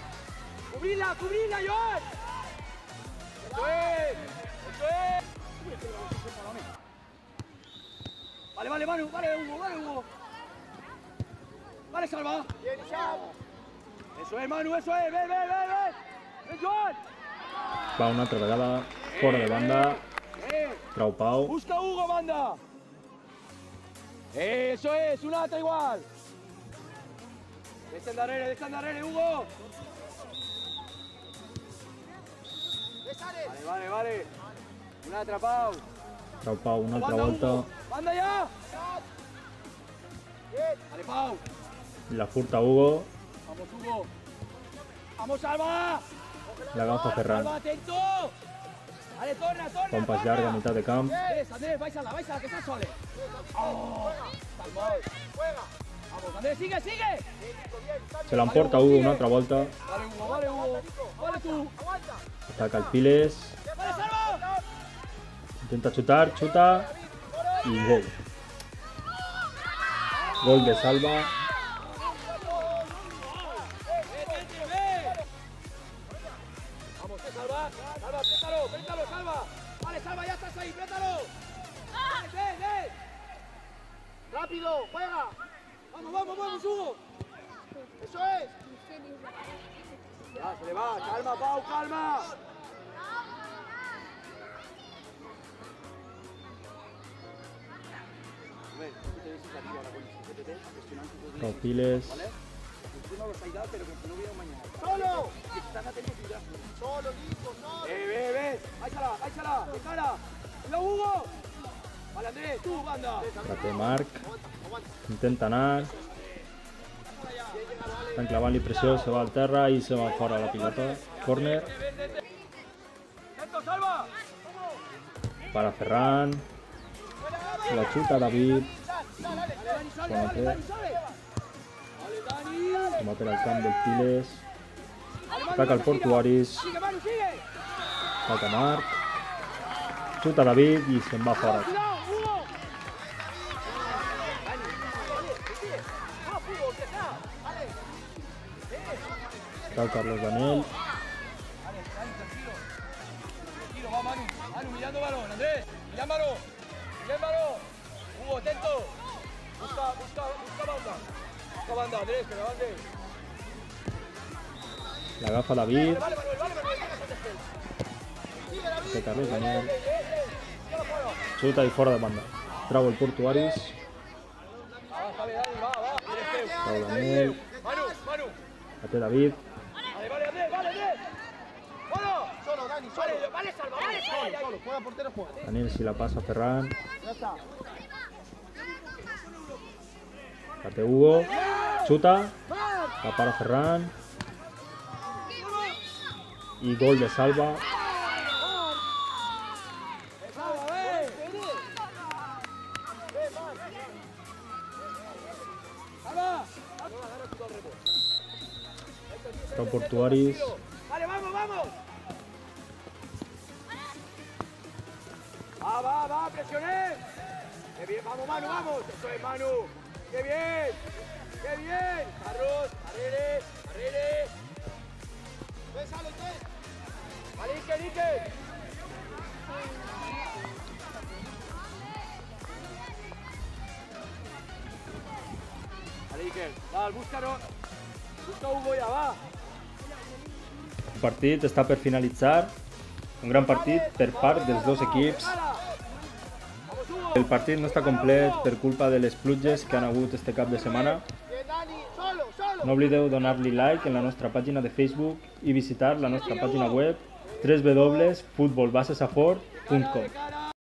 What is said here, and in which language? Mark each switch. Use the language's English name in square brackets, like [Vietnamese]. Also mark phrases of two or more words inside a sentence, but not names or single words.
[Spanish] Cubrila, Joan. Eso es. Vale, Manu. Vale, Hugo. Vale, Salva. Bien, Isham. Eso es, Manu, eso es. Ven. Ven, Joan. [Catalan] va una altra vegada fora de banda. Trau Pau, Busca Hugo, banda. [Spanish] Eso es, una alta igual. Descandarere, Hugo. Vale. Una atrapado. [Catalan] Trau Pau una altra volta, [Spanish] Banda ya. Bien. Vale, Pau. [Catalan] i la furta Hugo, [Spanish] Vamos, Hugo. Vamos, Salva. [Catalan] l'agafa Ferran. [Spanish] Salva, atento. Vale, torna. [Catalan] Fa un pas llarg a meitat de camp, [Spanish] Andrés, baixala, que estás sole. Oh, Salva. Juega. Vamos, Andrés, sigue. [Catalan] se l'emporta Hugo una altra volta, [Spanish] Vale, Hugo. Vale, tú. Aguanta. [Catalan] ataca el Piles, [Spanish] Vale, Salva. [Catalan] intenta xuta i gol. Gol de Salva. [Spanish] Vamos, Salva, apriétalo, Salva. Vale, Salva, ya estás ahí, apriétalo. Ven. Rápido, juega. Vamos, Hugo. Eso es. Ya, se le va, calma, Pau, calma. [Catalan] Trau Piles, [Spanish] Solo. Solo, listo, solo. Ve. Báixala, de cara. ¡Cuidado, Hugo! Vale, Andrés, tú, banda. [Catalan] la té Marc, intenta anar, estan clavant-li pressió, se va al terra i se va fora la pilota. Corner, [Spanish] ¡Atento, Salva! [Catalan] para Ferran, la xuta David, bona té, [Spanish] Vale, Dani. [Catalan] com a per al camp del Piles, ataca el Portuaris, [Spanish] Sigue, Manu, sigue. [Catalan] ataca Marc, xuta David i se'n va fora. [Spanish] ¡Cuidado, Hugo! [Catalan] Està Carlos Danell, [Spanish] Tranquilo, va, Manu. Manu, mirando balón, Andrés. Mira el balón. Hugo, atento. Busca banda. Busca banda, Andrés, que me bande. [Catalan] l'agafa David, [Spanish] Vale, Manuel. Sigue, David. [Catalan] Té Carlos Daniel. Xuta i fora de banda. Trau el portuaris. Trau Daniel. La té David. [Spanish] Solo, Dani, solo. Vale, salva, vale, salva. Solo, juega portero, juega. [Catalan] Daniel si la passa a Ferran. [Spanish] Ya está. [Catalan] La té Hugo. Xuta. La para Ferran. I gol de Salva. Trau portuaris. [Spanish] Vale, vamos, vamos. Va, presioné. Qué bien, vamos, Manu, vamos. Eso es, Manu. Qué bien. Qué bien. Carlos, Arrere. Ven, sale, ven. Vale, Iker. Vale, Iker. Dale, búscalo. Busca Hugo ya, va. [Catalan] El partit està per finalitzar. Un gran partit per part dels dos equips. El partit no està complet per culpa de les pluges que han hagut este cap de setmana. [Spanish] Bien, Dani, solo, solo. [Catalan] No oblideu donar-li like en la nostra pàgina de Facebook i visitar la nostra pàgina web www.futbolbasesafort.com.